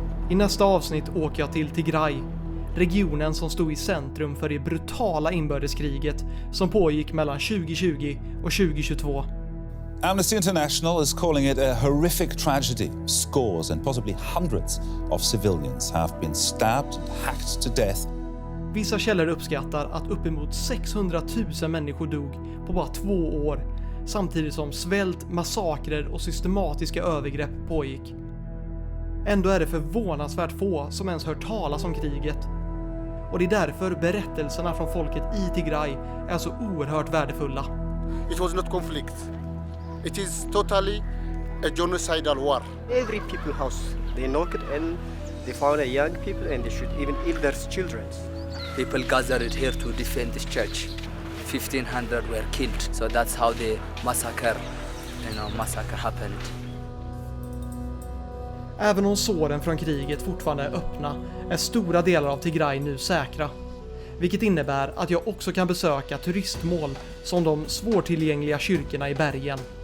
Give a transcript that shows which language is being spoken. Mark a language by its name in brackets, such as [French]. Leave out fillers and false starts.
[Swedish] I nästa avsnitt åker jag till Tigray, regionen som stod i centrum för det brutala inbördeskriget som pågick mellan 2020 och 2022. [English] Amnesty International is calling it a horrific tragedy. Scores and possibly hundreds of civilians have been stabbed and hacked to death. [Swedish] Vissa källor uppskattar att uppemot 600 000 människor dog på bara 2 år, samtidigt som svält, massakrer och systematiska övergrepp pågick. Ändå är det förvånansvärt få som ens hört talas om kriget. Och det är därför berättelserna från folket i Tigray är så oerhört värdefulla. [English] It was not conflict. It is totally a genocidal war. Every people house, they knocked and they found a young people and they should even ill their children. People gathered here to defend this church. 1,500 were killed, so that's how the massacre happened. [Swedish] Även om såren från kriget fortfarande är öppna är stora delar av Tigray nu säkra. Vilket innebär att jag också kan besöka turistmål som de svårtillgängliga kyrkorna i bergen.